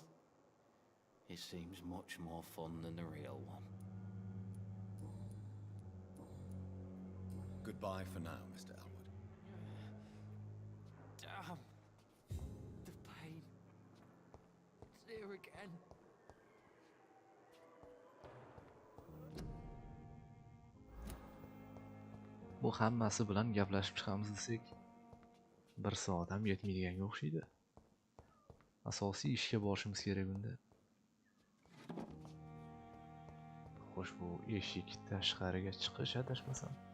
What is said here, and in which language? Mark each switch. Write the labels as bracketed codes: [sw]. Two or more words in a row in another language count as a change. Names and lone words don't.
[en] It seems much more fun than the real one. Goodbye for now, Mr. Elwood. Damn. The pain. It's here again. [uz] Bu hammasi bilan gaplashib chiqamiz desak, 1 soat ham yetmaydiganga o'xshaydi. Asosiy ishga borishimiz kerak unda. Xo'sh, bu eshik tashqariga chiqish adashmasam.